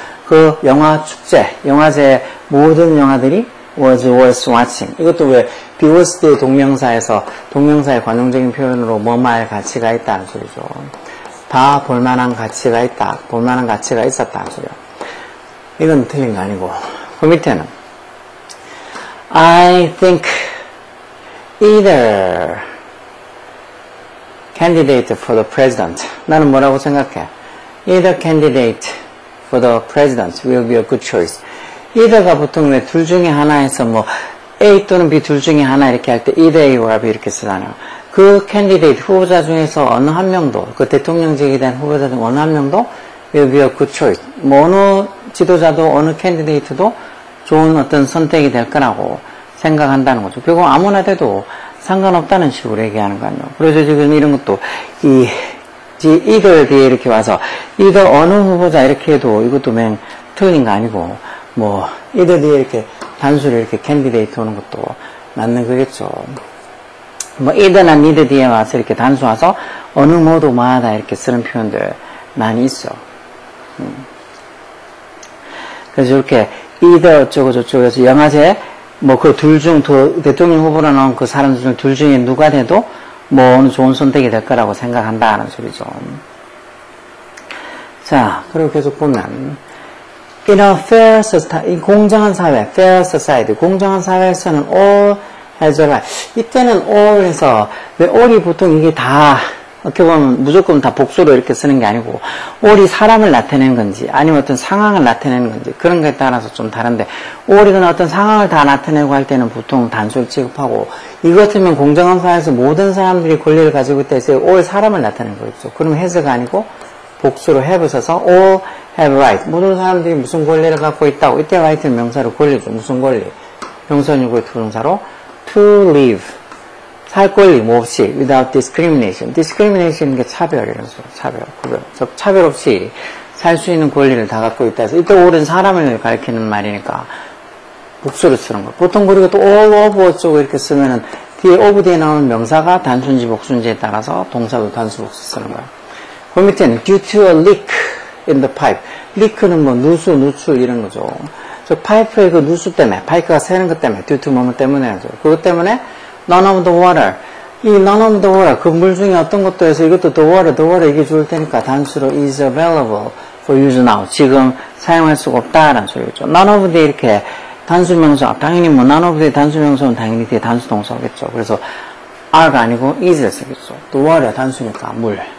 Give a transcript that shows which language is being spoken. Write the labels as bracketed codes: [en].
[ko] 그 영화 축제, 영화제 모든 영화들이 [en] was watching. [ko] 이것도 왜 be was 때 동명사에서 동명사의 관용적인 표현으로 뭐말 가치가 있다는 소리죠. 다 볼만한 가치가 있다. 볼만한 가치가 있었다는 소리요. 이건 틀린 거 아니고. 그 밑에는 [en] I think either candidate for the president. [ko] 나는 뭐라고 생각해? [en] Either candidate for the president will be a good choice. [ko] either가 보통 왜 둘 중에 하나에서 뭐 A 또는 B 둘 중에 하나 이렇게 할 때 either A or B 이렇게 쓰잖아요. 그 캔디데이트 후보자 중에서 어느 한 명도 그 대통령직에 대한 후보자 중 어느 한 명도 [en] will be a good choice. [ko] 뭐 어느 지도자도 어느 캔디데이트도 좋은 어떤 선택이 될 거라고 생각한다는 거죠. 결국 아무나 돼도 상관없다는 식으로 얘기하는 거 아니에요. 그래서 지금 이런 것도 either 뒤에 이렇게 와서 either 어느 후보자 이렇게 해도 이것도 맨 틀린 거 아니고 뭐 either 뒤에 이렇게 단수로 이렇게 캔디데이트 오는 것도 맞는 거겠죠. 뭐 either나 neither 뒤에 와서 이렇게 단수 와서 어느 모두 마다 이렇게 쓰는 표현들 많이 있어. 그래서 이렇게 either 어쩌고 저쩌고 해서 영화제 뭐 그 둘 중 대통령 후보로 나온 그 사람들 중 둘 중에 누가 돼도 뭐 어느 좋은 선택이 될 거라고 생각한다는 소리죠. 자, 그리고 계속 보면 [en] in a fair society, [ko] 공정한 사회, fair society, 공정한 사회에서는 [en] all has a right. [ko] 이때는 all 해서 왜 all이 보통 이게 다 어떻게 보면 무조건 다 복수로 이렇게 쓰는 게 아니고 all이 사람을 나타내는 건지 아니면 어떤 상황을 나타내는 건지 그런 거에 따라서 좀 다른데 all이건 어떤 상황을 다 나타내고 할 때는 보통 단수를 취급하고 이거 같으면 공정한 사회에서 모든 사람들이 권리를 가지고 있다 해서 all 사람을 나타내는 거겠죠. 그러면 has가 아니고 복수로 have 써서 [en] all have right. [ko] 모든 사람들이 무슨 권리를 갖고 있다고. 이때 right는 명사로 권리죠. 무슨 권리? 명사유구의 투동사로 to live. 살 권리 뭐 없이 [en] without discrimination. [ko] discrimination은 게 차별이라는 소리. 차별. 차별 없이 살 수 있는 권리를 다 갖고 있다 해서 이때 all은 사람을 가리키는 말이니까 복수로 쓰는 거. 보통 그리고 또 all of 어쩌고 이렇게 쓰면은 뒤에 of 뒤에 나오는 명사가 단순지 복순지에 따라서 동사도 단수 복수 쓰는 거야. 그 밑에는 [en] due to a leak in the pipe. [ko] leak는 뭐 누수, 누출 이런 거죠. 저 파이프의 그 누수 때문에, 파이프가 새는 것 때문에, due to 뭐뭐 때문에 하죠. 그것 때문에 [en] none of the water. [ko] 이 none of the water, 그 물 중에 어떤 것도 해서 이것도 the water 이게 좋을 테니까 단수로 [en] is available for use now. [ko] 지금 사용할 수가 없다라는 소리죠. none of the 이렇게 단수명사, 당연히 뭐 none of the 단수명사는 당연히 뒤에 단수동사겠죠. 그래서 are가 아니고 is를 쓰겠죠. the water 단수니까 물.